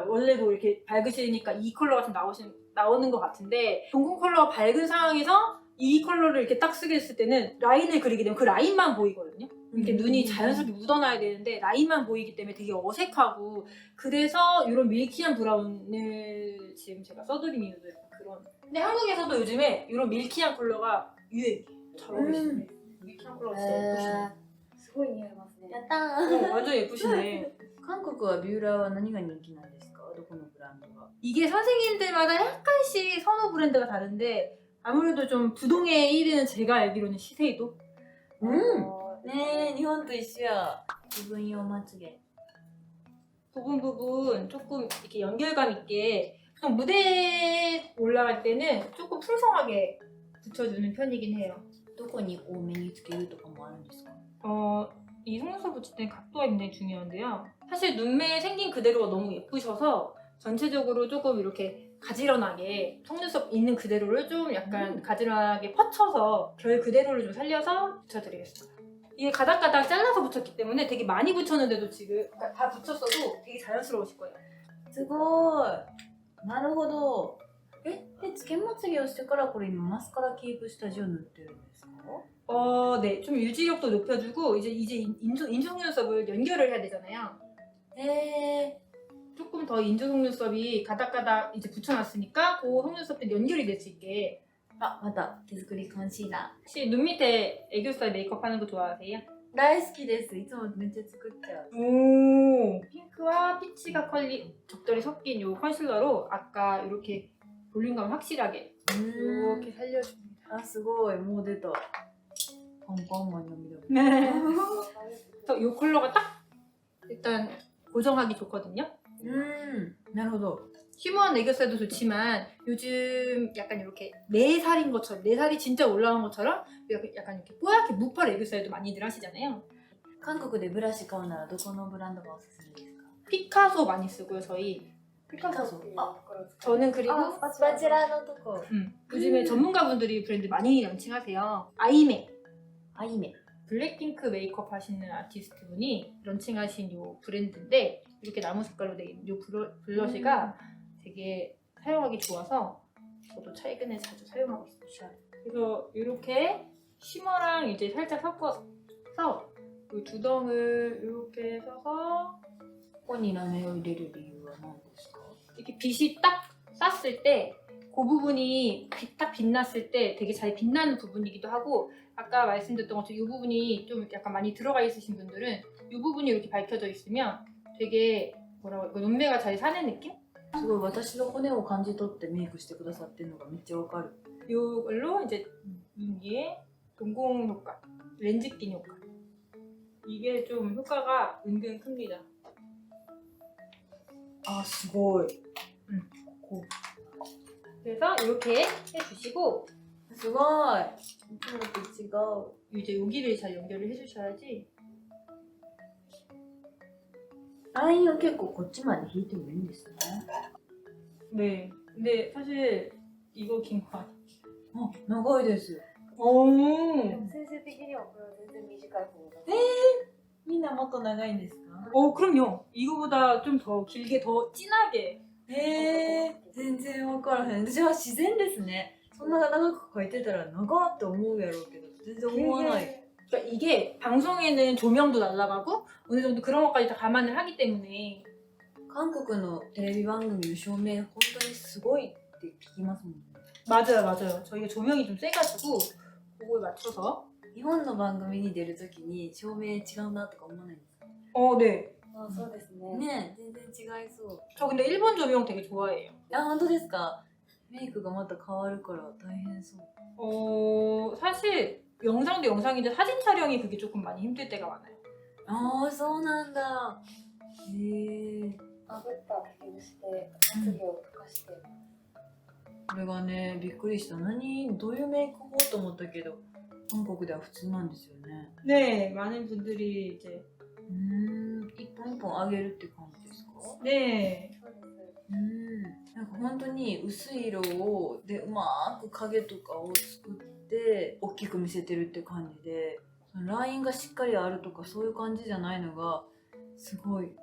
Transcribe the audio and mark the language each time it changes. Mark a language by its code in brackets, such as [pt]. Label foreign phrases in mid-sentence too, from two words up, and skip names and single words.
[ko] 원래도 이렇게 밝으시니까 이 컬러가 좀 나오는 것 같은데 동공 컬러가 밝은 상황에서 이 컬러를 이렇게 딱 쓰게 했을 때는 라인을 그리게 되면 그 라인만 보이거든요. 이렇게 눈이 자연스럽게 묻어나야 되는데 라인만 보이기 때문에 되게 어색하고 그래서 이런 밀키한 브라운을 지금 제가 써드린 이유도 약간 그런. 근데 한국에서도 요즘에 이런 밀키한 컬러가 유행이에요. 잘 어울리시네. 밀키한 컬러가 진짜 예쁘시네. [ja] すごい似合いますね。やったー。 [ko] 완전 예쁘시네. [ja] 韓国はビューラーは何が人気なんですか？どこのブランドが？ [ko] 이게 선생님들마다 약간씩 선호 브랜드가 다른데 아무래도 좀 부동의 1위는 제가 알기로는 시세이도. [ja] ねえ、日本と一緒や。部分用まつげ。 [ko] 부분 조금 이렇게 연결감 있게 보통 무대에 올라갈 때는 조금 풍성하게 붙여주는 편이긴 해요. [ja] どこに多めにつけるとかもあるんですか？ [ko] 이 속눈썹 붙일 때는 각도가 굉장히 중요한데요. 사실 눈매 생긴 그대로가 너무 예쁘셔서 전체적으로 조금 이렇게 가지런하게 속눈썹 있는 그대로를 좀 약간 가지런하게 뻗쳐서 결 그대로를 좀 살려서 붙여드리겠습니다. 이게 가닥가닥 잘라서 붙였기 때문에 되게 많이 붙였는데도 지금 그러니까 다 붙였어도 되게 자연스러우실 거예요. [ja] すごい。なるほど。で、つけまつげをしてからこれ今マスカラキープ下地を塗ってるんですか？ [ko] 네, 좀 유지력도 높여주고 이제 인조 속눈썹을 연결을 해야 되잖아요. [ja] へ [ko] 조금 더 인조 속눈썹이 가닥가닥 이제 붙여놨으니까 그 속눈썹들 연결이 될 수 있게. [ja] あ、また手作りコンシーラ [ko] 혹시 눈 밑에 애교살 메이크업 하는 거 좋아하세요? [ja] ー。大好きです。いつもめっちゃ作っちゃう。 [ko] 오, 핑크와 피치가 적절히 섞인 요 컨실러로 아까 이렇게 볼륨감 확실하게 이렇게 살려줍니다. [ja] あ、すごい。もう出た。パンパンマンの緑。 [ko] 그래서 요 컬러가 딱 일단 고정하기 좋거든요. [ja] なるほど。 [ko] 휴무한 애교살도 좋지만 요즘 약간 이렇게 4살인 것처럼 4살이 진짜 올라온 것처럼 약간 이렇게 뽀얗게 무펄 애교살도 많이들 하시잖아요. [ja] 韓国でブラシ買うならどこのブランドがおすすめですか？ [ko] 피카소 많이 쓰고요 저희. [ja] ピカソっていうところを使う。 [ko] 저는 그리고 [ja] バチラのとこ。 [ko] 요즘에 전문가분들이 브랜드 많이 런칭하세요. 아이메. [ja] アイメ。 [ko] 블랙핑크 메이크업 하시는 아티스트 분이 런칭하신 요 브랜드인데 이렇게 나무 색깔로 된 요 블러시가 되게 사용하기 좋아서 저도 최근에 자주 사용하고 있습니다. 그래서 이렇게 쉬머랑 이제 살짝 섞어서 이 두덩을 이렇게 써서 [ja] ここにラメを入れる理由は何ですか？ [ko] 이렇게 빛이 딱 쐈을 때 그 부분이 딱 빛났을 때 되게 잘 빛나는 부분이기도 하고 아까 말씀드렸던 것처럼 이 부분이 좀 약간 많이 들어가 있으신 분들은 이 부분이 이렇게 밝혀져 있으면 되게 뭐라고 할까 눈매가 잘 사는 느낌? [ja] すごい私の骨を感じ取ってメイクしてくださってるのがめっちゃわかる。 [ko] 이걸로 이제 눈 위에 동공 효과, 렌즈 낀 효과 이게 좀 효과가 은근 큽니다. [ja] あ、すごい。 [ko] 그래서 이렇게 해주시고 [ja] すごい。いつもと違う。 [ko] 이제 여기를 잘 연결을 해주셔야지. [ja] ラインを結構こっちまで引いてもいいんですね。 [ko] 네. 근데 사실 이거 긴 거 같아. [ja] あ、長いです。 [ko] 오. [ja] でも先生的にはこれは全然短い方が。みんなもっと長いんですか？ [ko] 그럼요. 이거보다 좀 더 길게 더 진하게. [ja] 全然わからへん。じゃあ自然ですね。そんな長く描いてたら長って思うやろうけど全然思わない。 [ko] 그러니까 이게 방송에는 조명도 날아가고 어느 정도 그런 것까지 다 감안을 하기 때문에 [ja] 韓国のテレビ番組の照明本当にすごいって聞きますもんね。 [ko] 맞아요. 저희가 조명이 좀 세가지고 그거에 맞춰서 [ja] 日本の番組に出るときに照明違うなとか思わないんですか？ [ko] 네. [ja] あ、そうですね。ねえ、全然違いそう。 [ko] 저 근데 일본 조명 되게 좋아해요. [ja] あ、本当ですか？メイクがまた変わるから大変そう。 [ko] 사실 영상도 영상인데 사진 촬영이 그게 조금 많이 힘들 때가 많아요. [ja] ああ、そうなんだ。へえ。あぶった竹にしてまつげを溶かして。これがね、びっくりした。どういうメイク法と思ったけど、韓国では普通なんですよね。 [ko] 네, 많은 분들이 이제 [ja] 一本一本上げるって感じですか？ [ko] 네. [ja] そうです。なんか本当に薄い色でうまく影とかを作って大きく見せてるって感じで、そラインがしっかりあるとかそういう感じじゃないのがすごい。